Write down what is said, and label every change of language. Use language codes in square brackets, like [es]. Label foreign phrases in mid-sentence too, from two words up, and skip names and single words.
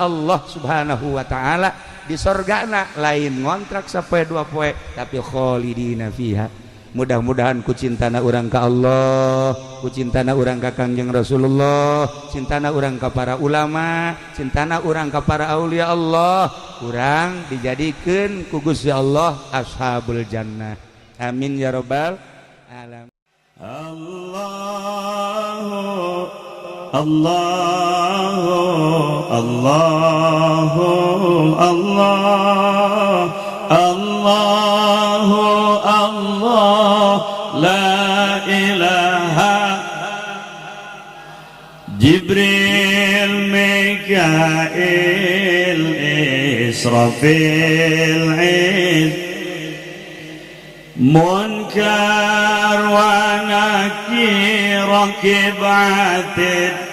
[su] Allah subhanahu wa ta'ala di sorgana lain ngontrak sapoe dua poe tapi [ar] خالدين فيها [su] mudah-mudahan ku cintana urang ka Allah ku cintana urang ka Kangjeng Rasulullah cintana urang ka para ulama cintana urang ka para aulia Allah urang dijadikeun ku Gusti Allah [ar] أصحاب الجنة آمين يا رب العالمين. الله الله الله الله الله لا إله Jibril Mikail Israfil Munkar wa Nakir Rakib Atid